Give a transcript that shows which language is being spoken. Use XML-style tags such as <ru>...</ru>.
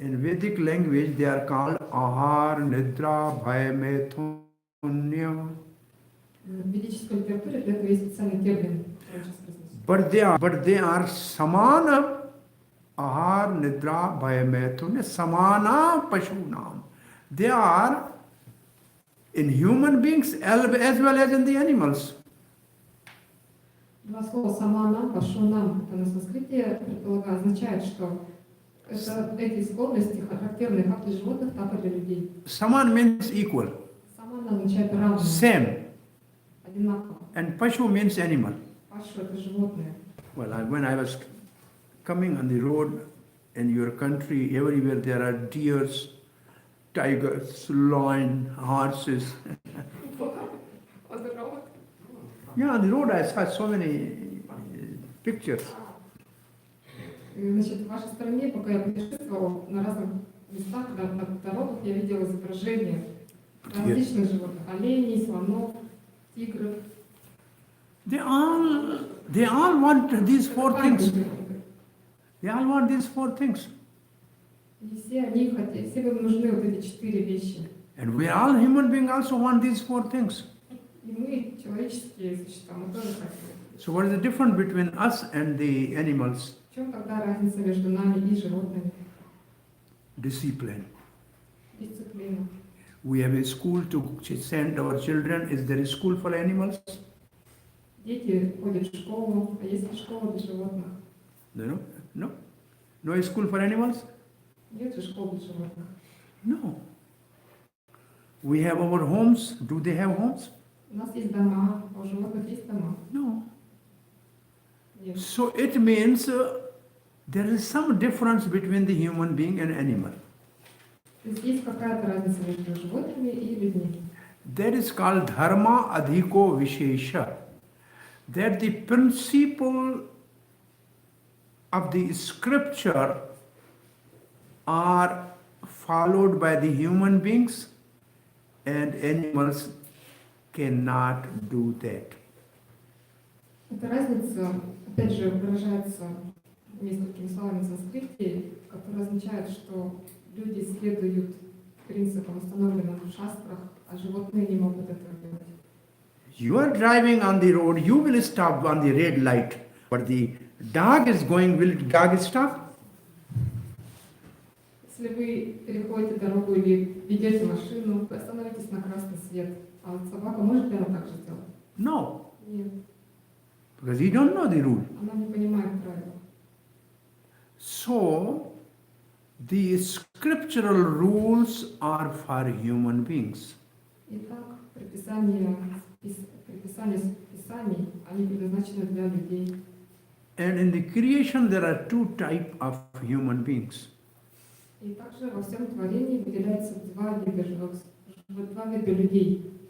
<en>In Vedic language, they are called ahar, nidra, bhaya, methunya.</en> <ru>В ведической литературе для этого есть специальный термин, который сейчас произнесу.</ru> <en>But they are</en> <sa>samana ahar, nidra, bhaya, methunya, samana pashunam.</sa> <en>They are in human beings as well as in the animals.</en> <ru>Два слова «саманам», «пашунам» это на санскрите означает, что эти склонности характерны как для животных, так и для людей.</ru> <en>Saman means equal,</en> <ru>Саман означает равно,</ru> <en>same,</en> <ru>одинаково.</ru> <en>and pashu means animal.</en> <ru>Пашу — это животное.</ru> <en>Well, when I was coming on the road in your country, everywhere there are deers, tigers, lion, horses. Yeah, on the road I saw so many pictures.</en> <ru>Значит, в вашей стране, пока я путешествовала на разных местах, на дорогах, я видела изображения различных животных: оленей, слонов, тигров.</ru> <en>They all want these 4 things. They all want these 4 things.</en> <ru>И все они хотят, всем им нужны вот эти 4 вещи.</ru> <en>And we all human beings also want these 4 things.</en> <ru>И мы, человеческие существа, мы тоже хотим.</ru> <en>So what is the difference between us and the animals?</en> <ru>В чем тогда разница между нами и животными?</ru> <en>Discipline.</en> <ru>Дисциплина.</ru> <en>We have a school to send our children. Is there a school for animals?</en> <ru>Дети ходят в школу, а есть ли школа для животных?</ru> <en>No? No? No school for animals?</en> <ru>Нет же школ для животных.</ru> <en>No. We have our homes. Do they have homes?</en> <ru>У нас есть дома, а у животных есть дома?</ru> <en>No.</en> <ru>Нет.</ru> <en>So it means there is some difference between the human being and animal.</en> <ru>То есть есть какая-то разница между животными и людьми.</ru> <en>That is called</en> <sa>Dharma adhiko vishesha.</sa> <en>That the principle of the scripture are followed by the human beings and animals cannot do that.</en> <ru>Эта разница, опять же, выражается несколькими словами в санскрите, которые означают, что люди следуют принципам, установленным в шастрах, а животные не могут этого делать.</ru> <en>You are driving on the road, you will stop on the red light, but the dog is going, will dog stop?</en> <ru>Если вы переходите дорогу или ведете машину, вы остановитесь на красный свет. А вот собака может ли она так же сделать?</ru> <en>No,</en> <ru>Нет.</ru> <en>because he don't know the rule.</en> <ru>Она не понимает правила.</ru> <en>So, the scriptural rules are for human beings.</en> <ru>Итак, предписания Писаний, они предназначены для людей.</ru> <en>And in the creation there are two types of human beings.</en> <ru>И также во всем творении выделяется два вида людей.</ru>